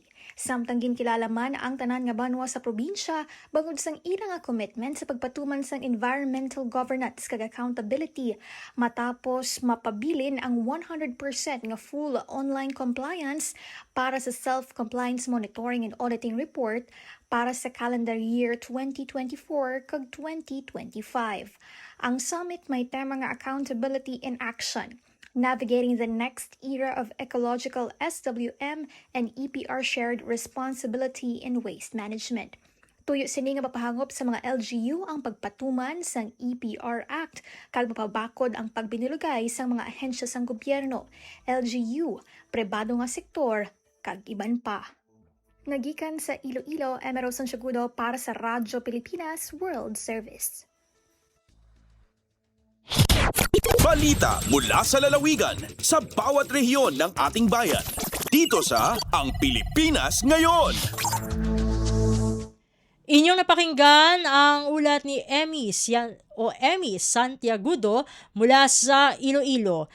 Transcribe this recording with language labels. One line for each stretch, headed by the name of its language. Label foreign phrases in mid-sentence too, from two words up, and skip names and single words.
Hiligaynon: Samtang ginkilala man ang tanan nga banwa sa probinsya bangod sang ilang nga commitment sa pagpatuman sang
English: environmental governance
Hiligaynon: kag accountability matapos mapabilin ang 100% nga
English: full online compliance
Hiligaynon: para sa
English: self-compliance monitoring and auditing report
Hiligaynon: para sa
English: calendar year
Hiligaynon: 2024 kag 2025. Ang summit may tema nga
English: Accountability in Action, Navigating the Next Era of Ecological SWM and EPR Shared Responsibility in Waste Management.
Hiligaynon: Tuyo sini nga mapahangop sa mga LGU ang pagpatuman sang
English: EPR Act
Hiligaynon: kag mapabakod ang pagbinulugay sang mga ahensya sang gobyerno, LGU, pribado nga sektor kag iban pa. Nagikan sa Iloilo, Emero Santiagudo para sa Radyo Pilipinas
English: World Service.
Filipino: Balita mula sa lalawigan sa bawat rehiyon ng ating bayan. Dito sa Ang Pilipinas Ngayon. Inyong napakinggan ang ulat ni Emmy Santiagudo mula sa Iloilo.